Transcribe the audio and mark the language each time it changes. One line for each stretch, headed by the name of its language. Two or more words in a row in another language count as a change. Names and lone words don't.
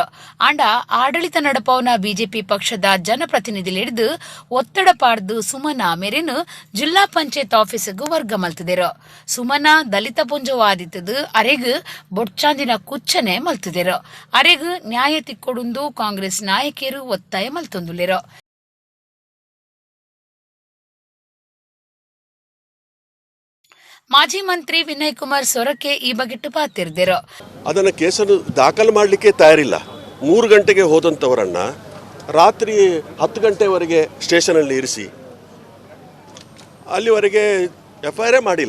Tulu: ಆಂಡ ಆಡಳಿತ ನಡಪವನ ಬಿಜೆಪಿ ಪಕ್ಷದ ಜನಪ್ರತಿನಿಧಿಲಿಡ್ದು ಒತ್ತಡ ಪಾಡ್ದು ಸುಮನ ಮೆರೆನು ಜಿಲ್ಲಾ ಪಂಚಾಯತ್ ಆಫೀಸ್ಗೂ ವರ್ಗ ಮಲ್ತಿದೆರು. ಸುಮನ ದಲಿತ ಪುಂಜವಾದಿತ್ತದು ಅರೆಗ್ ಬೊಡ್ಚಾಂದಿನ ಕುಚ್ಚನೆ ಮಲ್ತಿದೆರು. ಅರೆಗ್ ನ್ಯಾಯ ತಿಕ್ಕೊಡುಂದು ಕಾಂಗ್ರೆಸ್ ನಾಯಕಿಯರು ಒತ್ತಾಯ ಮಲ್ತೊಂದುಲ್ಲೆರು. ಮಾಜಿ ಮಂತ್ರಿ ವಿನಯ್ ಕುಮಾರ್ ಸೊರಕೆ ಈ ಬಗೆಟ್ಟು ಪಾತಿರ್ದರು.
Kannada: ಅದನ್ನು ಕೇಸನ್ನು ದಾಖಲು ಮಾಡಲಿಕ್ಕೆ ತಯಾರಿಲ್ಲ. 3 ಗಂಟೆಗೆ ಹೋದಂಥವರನ್ನು ರಾತ್ರಿ 10 ಗಂಟೆವರೆಗೆ ಸ್ಟೇಷನಲ್ಲಿ ಇರಿಸಿ ಅಲ್ಲಿವರೆಗೆ FIR ಮಾಡಿಲ್ಲ.